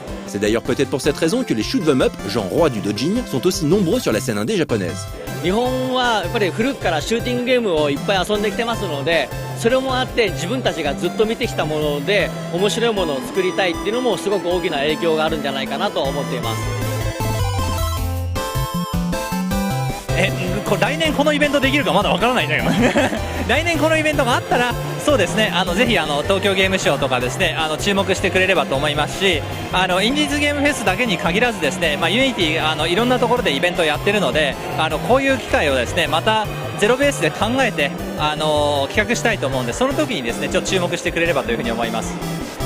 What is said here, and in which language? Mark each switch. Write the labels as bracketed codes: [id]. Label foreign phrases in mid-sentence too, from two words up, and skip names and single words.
[fr] C'est d'ailleurs peut-être pour cette raison que les [en] shoot 'em up, [fr] genre roi du doujin, sont aussi nombreux sur la scène indé japonaise. [ja] 日本はやっぱり古くからシューティングゲームをいっぱい遊んできてますので、それもあって自分たちがずっと見てきたもので面白いものを作りたいっていうのもすごく大きな影響があるんじゃないかなと思っています。来年このイベントできるかまだわからないんだけど来年このイベントがあったらそうですねぜひ東京ゲームショウとかですね注目してくれればと思いますしインディーズゲームフェスだけに限らずですねユニティいろんなところでイベントをやってるのでこういう機会をですねまたゼロベースで考えて企画したいと思うんでその時にですねちょっと注目してくれればというふうに思います。